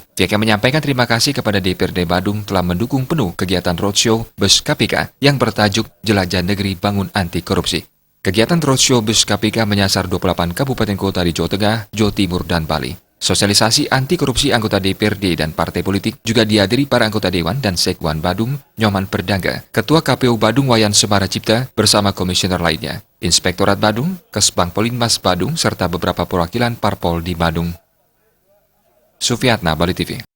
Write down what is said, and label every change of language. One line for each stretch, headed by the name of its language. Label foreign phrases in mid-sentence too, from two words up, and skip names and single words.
Indonesian: Pihaknya menyampaikan terima kasih kepada DPRD Badung telah mendukung penuh kegiatan roadshow Bus KPK yang bertajuk Jelajah Negeri Bangun Anti Korupsi. Kegiatan roadshow Bus KPK menyasar 28 kabupaten kota di Jawa Tengah, Jawa Timur, dan Bali. Sosialisasi anti korupsi anggota DPRD dan partai politik juga dihadiri para anggota Dewan dan Sekwan Badung, Nyoman Perdangga, Ketua KPU Badung Wayan Semara Cipta bersama komisioner lainnya, Inspektorat Badung, Kesbang Polinmas Badung, serta beberapa perwakilan parpol di Badung. Sufiatna, Bali TV.